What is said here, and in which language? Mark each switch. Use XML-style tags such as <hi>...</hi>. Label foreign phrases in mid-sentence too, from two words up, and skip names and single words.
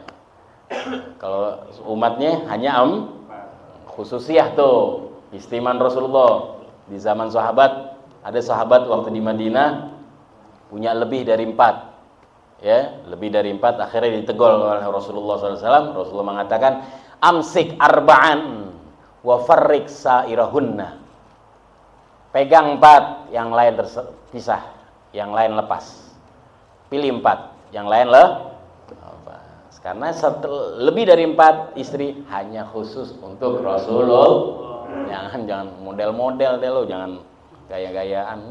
<id>Kalau umatnya hanya khususiyah tuh. Istimewa Rasulullah. Di zaman sahabat, ada sahabat waktu di Madinah punya lebih dari 4. Ya, lebih dari 4, akhirnya ditegol oleh Rasulullah SAW. Rasulullah mengatakan,</id> <ar>أمسك أربعا وفارق سائرهن.</ar> <id>Pegang 4, yang lain terpisah, yang lain lepas. Pilih 4, yang lain lepas. Karena lebih dari 4 istri hanya khusus untuk Rasulullah. Jangan model-model deh lo, jangan gaya-gayaan.</id>